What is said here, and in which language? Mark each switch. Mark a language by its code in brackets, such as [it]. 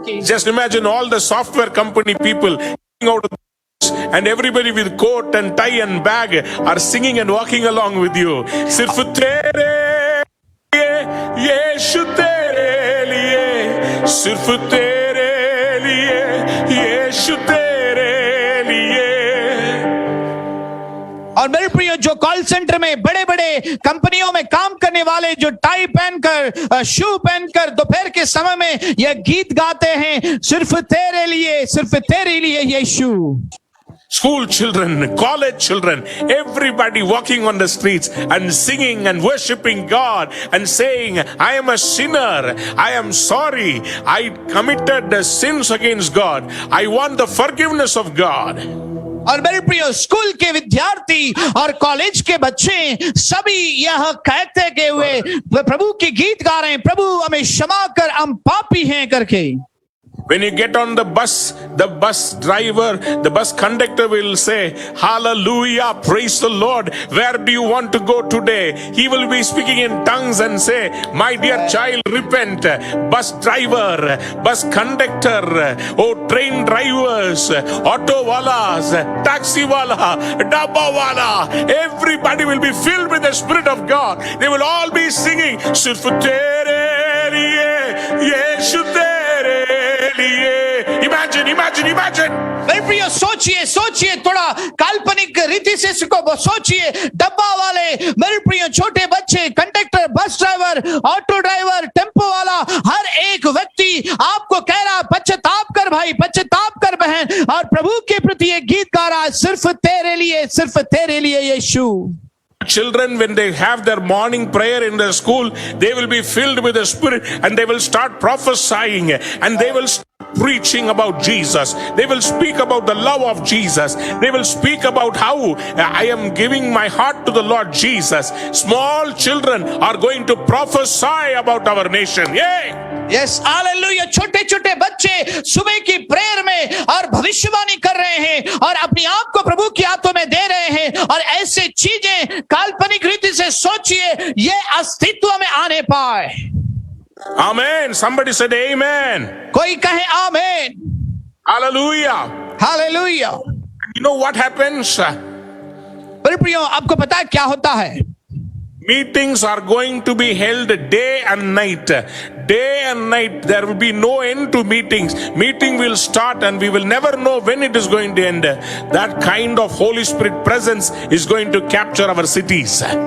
[en] Just imagine all the software company people out of and everybody with coat and tie and bag are singing and walking along with you. [hi] सिर्फ तेरे लिए, यीशु तेरे लिए, सिर्फ तेरे लिए, यीशु तेरे लिए। और मेरे प्रियो, जो कॉल सेंटर में बड़े बड़े कंपनियों में काम करने वाले जो टाई पहनकर, शू पहनकर दोपहर के समय में यह गीत गाते हैं, सिर्फ तेरे लिए यीशु। [en] School children, college children, everybody walking on the streets and singing and worshiping God and saying, I am a sinner, I am sorry, I committed sins against God, I want the forgiveness of God. [hi] और मेरे प्रियो, school के विद्यार्थी और college के बच्चे सभी यह कहते हुए प्रभु के गीत गा रहे हैं, प्रभु हमें क्षमा कर, हम पापी हैं करके। [en] When you get on the bus driver, the bus conductor will say, hallelujah, praise the Lord. Where do you want to go today? He will be speaking in tongues and say, my dear child, repent. Bus driver, bus conductor, oh train drivers, auto walas, taxi wala, dabba wala, everybody will be filled with the Spirit of God. They will all be singing, [hi] Sirf tere liye, Yeshu tere liye. [en] Imagine. [hi] मेरे प्रियो सोचिए थोड़ा काल्पनिक रीति से इसको सोचिए। डब्बा वाले, मेरे प्रियो छोटे बच्चे, conductor, bus driver, auto driver, tempo वाला, हर एक व्यक्ति आपको कह रहा पश्चाताप कर भाई, पश्चाताप कर बहन, और प्रभु के प्रति एक गीत गा रहा है, सिर्फ तेरे लिए यीशु। [en] Children, when they have their morning prayer in their school, they will be filled with the Spirit and they will start prophesying and they will start preaching about Jesus. They will speak about the love of Jesus. They will speak about how I am giving my heart to the Lord Jesus. Small children are going to prophesy about our nation. Yay! Yes hallelujah. [hi] छोटे छोटे बच्चे सुबह की prayer में और भविष्यवाणी कर रहे हैं और अपनी आप को प्रभु की हाथों में दे रहे हैं, और ऐसे चीजें काल्पनिक रीति से सोचिए ये अस्तित्व में आने पाए। [en] Amen. Somebody said amen. [hi] कोई कहे आमेन। [en] Hallelujah. [hi] Hallelujah. [en] You know what happens? [hi] मेरे प्रियो, आपको पता है क्या होता है? [en] Meetings are going to be held day and night. Day and night. There will be no end to meetings. Meeting will start and we will never know when it is going to end. That kind of Holy Spirit presence is going to capture our cities.